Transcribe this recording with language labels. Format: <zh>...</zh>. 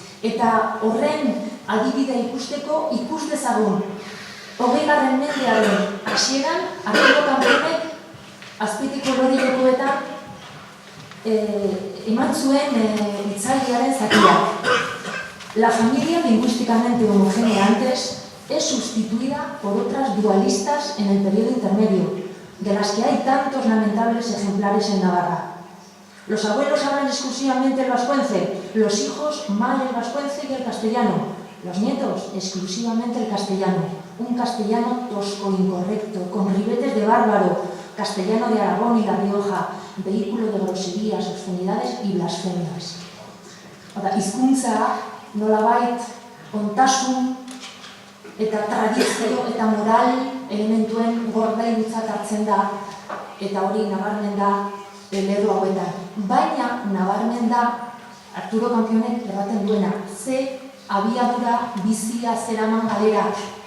<eu>Eta horren adibidea ikusteko ikus dezagun 20. mendearen hasieran Arturo Kampionek Azpeitiko Lorilekoetan eman zuen hitzaldiaren zatiak.</eu> <es>La familia lingüísticamente homogénea antes es sustituida por otras dualistas en el periodo intermedio, de las que hay tantos lamentables ejemplares en Navarra. Los abuelos hablan exclusivamente el vascuence, los hijos mal el vascuence y el castellano, los nietos exclusivamente el castellano, un castellano tosco, incorrecto, con ribetes de bárbaro, castellano de Aragón y La Rioja, vehículo de groserías, obscenidades y blasfemias.</es> <eu>Hizkuntza nolabait ontasun eta tradizio eta moral elementuen gordailutzat hartzen da, eta hori nabarmen da lerro hauetan. Baina nabarmen da Arturo Kampionek erraten duena, ze abiadura bizia zeraman galerak.</eu>